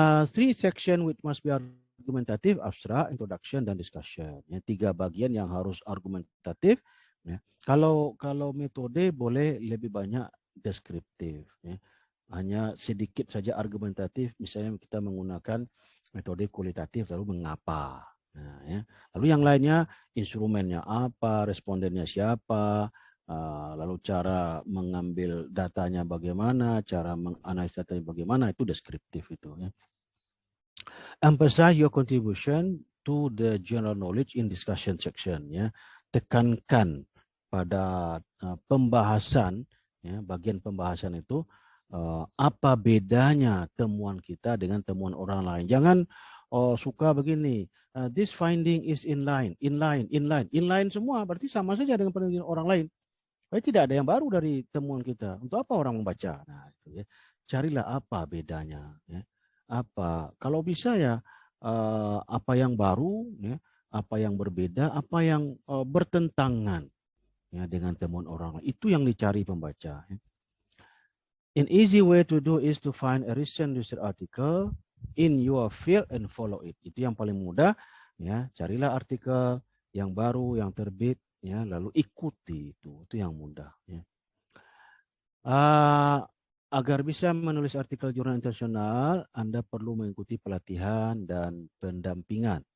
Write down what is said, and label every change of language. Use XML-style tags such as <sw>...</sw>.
<en>Three section which must be argumentative, abstract, introduction,</en> <id>dan</id> <en>discussion.</en> <id>Ya, 3 bagian yang harus argumentatif. Ya. Kalau metode boleh lebih banyak deskriptif. Ya. Hanya sedikit saja argumentatif, misalnya kita menggunakan metode kualitatif, lalu mengapa. Nah, ya. Lalu yang lainnya, instrumennya apa, respondennya siapa, lalu cara mengambil datanya bagaimana, cara menganalisis datanya bagaimana, itu deskriptif itu. Ya.</id> <en>Emphasize your contribution to the general knowledge in discussion section.</en> <id>Ya. Tekankan pada pembahasan, ya, bagian pembahasan itu, apa bedanya temuan kita dengan temuan orang lain. Jangan suka begini,</id> <en>this finding is inline</en> <id>semua, berarti sama saja dengan penelitian orang lain. Tidak ada yang baru dari temuan kita. Untuk apa orang membaca? Nah, itu ya. Carilah apa bedanya. Ya. Apa? Kalau bisa ya, apa yang baru, ya, apa yang berbeda, apa yang bertentangan, ya, dengan temuan orang lain. Itu yang dicari pembaca. Ya.</id> <en>An easy way to do is to find a recent research article in your field and follow it.</en> <id>Itu yang paling mudah. Ya, carilah artikel yang baru, yang terbit, ya, lalu ikuti itu yang mudah. Ya. Agar bisa menulis artikel jurnal internasional, Anda perlu mengikuti pelatihan dan pendampingan.</id>